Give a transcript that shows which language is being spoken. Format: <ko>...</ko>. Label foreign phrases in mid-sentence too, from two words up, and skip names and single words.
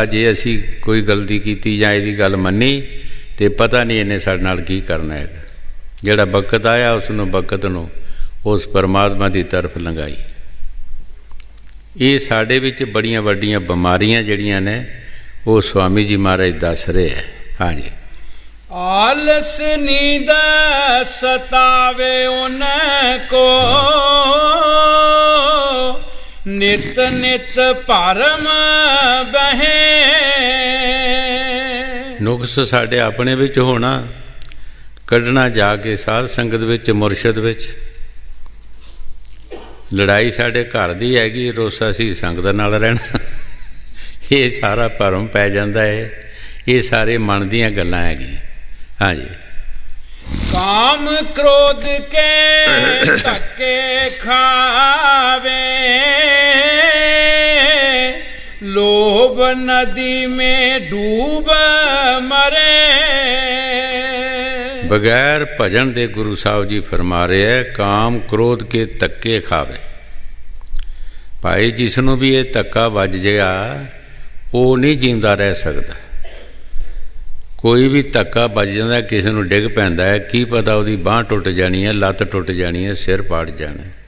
<pa>ਜੇ ਅਸੀਂ ਕੋਈ ਗਲਤੀ ਕੀਤੀ ਜਾਂ ਇਹਦੀ ਗੱਲ ਮੰਨੀ ਤਾਂ ਪਤਾ ਨਹੀਂ ਇਹਨੇ ਸਾਡੇ ਨਾਲ ਕੀ ਕਰਨਾ ਹੈਗਾ। ਜਿਹੜਾ ਵਕਤ ਆਇਆ ਉਸ ਨੂੰ, ਵਕਤ ਨੂੰ ਉਸ ਪਰਮਾਤਮਾ ਦੀ ਤਰਫ ਲੰਘਾਈ। ਇਹ ਸਾਡੇ ਵਿੱਚ ਬੜੀਆਂ ਵੱਡੀਆਂ ਬਿਮਾਰੀਆਂ ਜਿਹੜੀਆਂ ਨੇ ਉਹ ਸੁਆਮੀ ਜੀ ਮਹਾਰਾਜ ਦੱਸ ਰਹੇ ਹੈਂ। ਹਾਂ ਜੀ,</pa> <hi>आलस नींद सतावे उनको नित नित भरम बहे।</hi> <pa>ਨੁਕਸ ਸਾਡੇ ਆਪਣੇ ਵਿੱਚ ਹੋਣਾ, ਕੱਢਣਾ ਜਾ ਕੇ ਸਾਧ ਸੰਗਤ ਵਿੱਚ, ਮੁਰਸ਼ਿਦ ਵਿੱਚ। ਲੜਾਈ ਸਾਡੇ ਘਰ ਦੀ ਹੈਗੀ, ਰੋਸਾ ਅਸੀਂ ਸੰਗਤ ਨਾਲ ਰਹਿਣਾ। ਇਹ ਸਾਰਾ ਭਰਮ ਪੈ ਜਾਂਦਾ ਹੈ, ਇਹ ਸਾਰੇ ਮਨ ਦੀਆਂ ਗੱਲਾਂ ਹੈਗੀਆਂ। ਹਾਂਜੀ।</pa> <hi>काम क्रोध के धक्के खावे लोभ नदी में डूब मरे।</hi> <pa>ਬਗੈਰ ਭਜਨ ਦੇ ਗੁਰੂ ਸਾਹਿਬ ਜੀ ਫਰਮਾ ਰਹੇ ਹੈ,</pa> <hi>काम क्रोध के धक्के खावे।</hi> <pa>ਭਾਈ ਜਿਸ ਨੂੰ ਵੀ ਇਹ ਧੱਕਾ ਵੱਜ ਗਿਆ ਉਹ ਨਹੀਂ ਜਿੰਦਾ ਰਹਿ ਸਕਦਾ। ਕੋਈ ਵੀ ਧੱਕਾ ਵੱਜ ਜਾਂਦਾ, ਕਿਸੇ ਨੂੰ ਡਿੱਗ ਪੈਂਦਾ ਹੈ, ਕੀ ਪਤਾ ਉਹਦੀ ਬਾਂਹ ਟੁੱਟ ਜਾਣੀ ਹੈ, ਲੱਤ ਟੁੱਟ ਜਾਣੀ ਹੈ, ਸਿਰ ਪਾੜ ਜਾਣਾ।</pa>